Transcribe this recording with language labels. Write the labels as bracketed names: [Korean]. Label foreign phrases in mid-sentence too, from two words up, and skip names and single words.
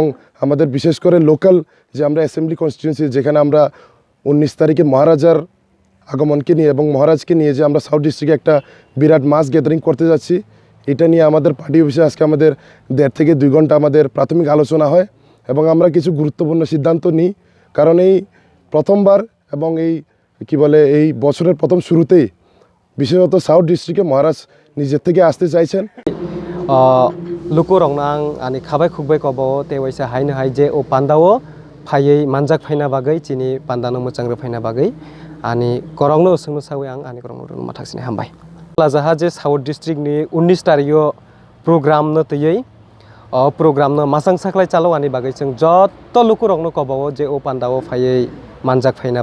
[Bangla] আমাদের বিশেষ করে লোকাল যে আমরা [English] assembly constituency [Bangla] যেখানে আমরা 19 তারিখে মহারাজার আগমনকে নিয়ে এবং মহারাজকে নিয়ে যে আমরা সাউথ ডিস্ট্রিক্টে একটা বিরাট [English] mass gathering [Bangla] করতে যাচ্ছি এটা নিয়ে আমাদের [English] party office [Bangla] আজকে আমাদের 1.5 থেকে 2 ঘন্টা আমাদের প্রাথমিক আলোচনা হয় এবং আমরা কিছু গুরুত্বপূর্ণ সিদ্ধান্ত নিই কারণ এই প্রথমবার এবং এই কি বলে এই বছরের প্রথম শুরুতেই বিশেষত সাউথ ডিস্ট্রিক্টে মহারাজ নিজের থেকে আসতে চাইছেন [Kok Borok] লুকু রংনাং আনি খাবাই খুববাই কবাও তেवाइसा हायनो हाय जे ओ पान्डाओ फायै मानजाक फायना बागै चिनि पान्डानो मोजांग्रो फायना बागै आनि करंनो सोंनो सावै आं आनि करंनो माथाक्सिनि हामबाय लाजाहा जे साउथ डिस्ट्रिक्ट नि 19 तारिखो प्रोग्राम न तयै प्रोग्राम न मासां साखलाय चालो आनि बागै जों जत्त लुकु रंनो कबाओ जे ओ पान्डाओ फायै मानजाक फायना